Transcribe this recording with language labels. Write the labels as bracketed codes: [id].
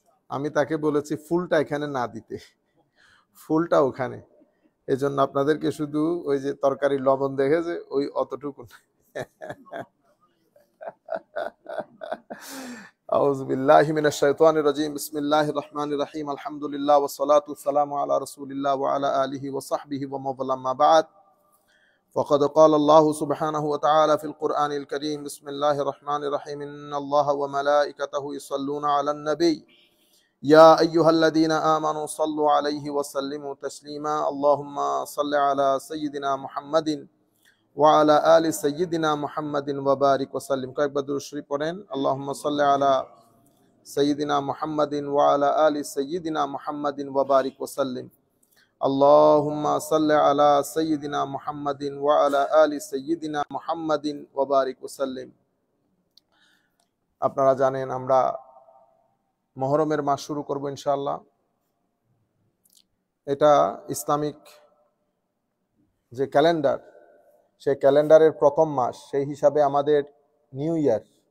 [bn] আমি তাকে বলেছি ফুলটা এখানে না দিতে, ফুলটা ওখানে, এই জন্য আপনাদেরকে শুধু ওই যে তরকারি লবণ দেখেছে ওই অতটুকু। [ar] আউযু বিল্লাহি মিনাশ শাইতানির রাজিম। বিসমিল্লাহির রহমানির রহিম। আলহামদুলিল্লাহ ওয়াস সালাতু ওয়াসসালামু আলা রাসূলিল্লাহ ওয়া আলা আলিহি ওয়া সাহবিহি ওয়া মাওয়ালা মা বাদ। فقد قال الله سبحانه وتعالى في القرآن الكريم بسم الله الرحمن الرحيم إن الله وملائكته يصلون على النبي يا أيها الذين آمنوا صلوا عليه وسلموا تسليما اللهم صل على سيدنا محمد وعلى آل سيدنا محمد وبارك وسلم। [bn] কয়েকবার দুরূদ শরীফ পড়েন। [ar] اللهم صل على سيدنا محمد وعلى آل سيدنا محمد وبارك وسلم। اللهم صل على سيدنا محمد وعلى آل سيدنا محمد وبارك وسلم। [bn] আপনারা জানেন আমরা মুহররমের মাস শুরু করব ইনশাআল্লাহ। এটা ইসলামিক যে ক্যালেন্ডার, সেই ক্যালেন্ডারের প্রথম মাস, সেই হিসাবে আমাদের নিউ ইয়ার।